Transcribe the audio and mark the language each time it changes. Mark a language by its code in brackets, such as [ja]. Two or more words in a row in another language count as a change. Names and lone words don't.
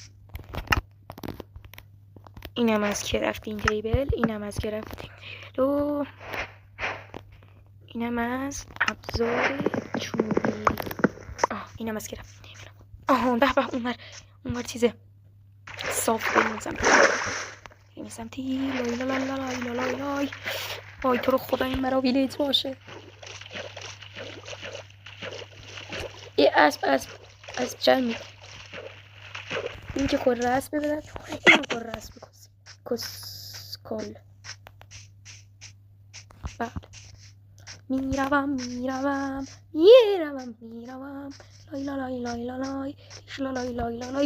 [fa] اینم از [en] crafting table, [fa] اینم از [en] crafting table [fa] و اینم از ابزار چوبی. اینم از [en] crafting table. [fa] به اونور چیزه صاف این سمتی. لای لای لای لای لای لای. وای تو رو خدا این مرا ویلیج باشه. اسب جمعی. این که کره اسب ببرد، این کره اسب کسکل. بعد میروم لای لای لای لای لای لای لای.